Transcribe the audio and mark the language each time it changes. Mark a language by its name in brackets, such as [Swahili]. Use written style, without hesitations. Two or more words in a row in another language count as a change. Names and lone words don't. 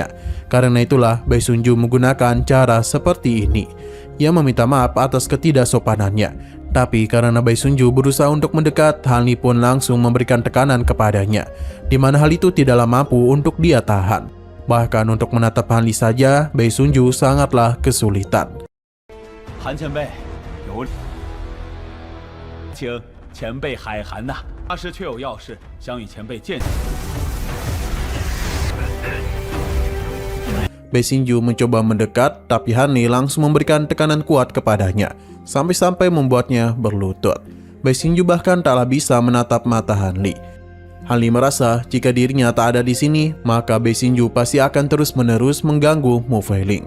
[Indonesian] Karena itulah Bai Sunju menggunakan cara seperti ini. Ia meminta maaf atas ketidaksopanannya. Tapi karena Bai Sunju berusaha untuk mendekat, Han Li pun langsung memberikan tekanan kepadanya, di mana hal itu tidaklah mampu untuk dia tahan. Bahkan untuk menatap Han Li saja, Bai Sunju sangatlah kesulitan. [Chinese] Han 前辈，有请前辈海涵呐，大师确有要事，想与前辈见。 [Indonesian] Bai Sunju mencoba mendekat, tapi Han Li langsung memberikan tekanan kuat kepadanya, sampai-sampai membuatnya berlutut. Bai Sunju bahkan taklah bisa menatap mata Han Li. Han Li merasa jika dirinya tak ada di sini, maka Bai Sunju pasti akan terus-menerus mengganggu Mu Fengling.